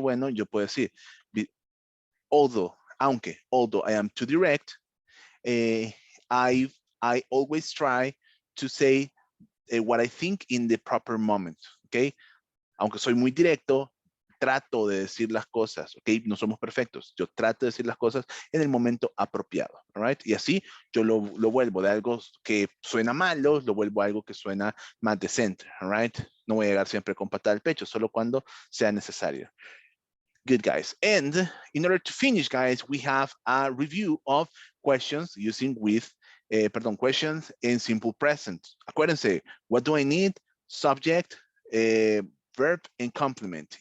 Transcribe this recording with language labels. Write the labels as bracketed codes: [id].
[es] Bueno, yo puedo decir, [en] although I am too direct, I always try to say what I think in the proper moment, okay? [es] Aunque soy muy directo, trato de decir las cosas, ¿ok? No somos perfectos. Yo trato de decir las cosas en el momento apropiado, all right? Y así yo lo vuelvo de algo que suena malo, lo vuelvo a algo que suena más decente, all right? No voy a llegar siempre con patada al pecho, solo cuando sea necesario. [en] Good, guys. And in order to finish, guys, we have a review of questions using with, questions in simple present. [es] Acuérdense, [en] what do I need? Subject, verb and complement.